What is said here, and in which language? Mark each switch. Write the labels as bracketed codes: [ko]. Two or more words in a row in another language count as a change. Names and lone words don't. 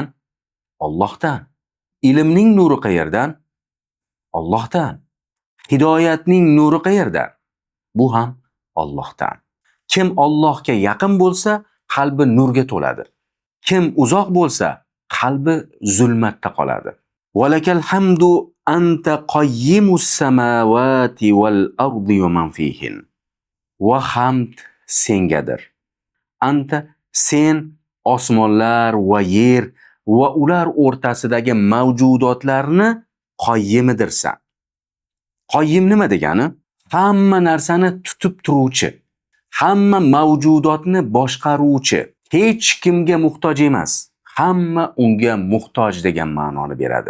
[uz] Allohdan. Ilmning nuri qayerdan? Allohdan. Hidoyatning nuri qayerdan? Bu ham Allohdan. Kim Allohga yaqin bo'lsa, qalbi nurga to'ladi. Kim uzoq bo'lsa, qalbi zulmatda qoladi. [ar] ولك الحمد أنت قيم السماوات والأرض ومن فيهن. [uz] Va hamd sengadir. Anta, sen osmonlar va yer va ular o'rtasidagi mavjudotlarni qoyyimidirsan. Qoyyim nima degani? Hamma narsani tutib turuvchi, hamma mavjudotni boshqaruvchi, hech kimga muhtoj emas, hamma unga muhtoj degan ma'noni beradi.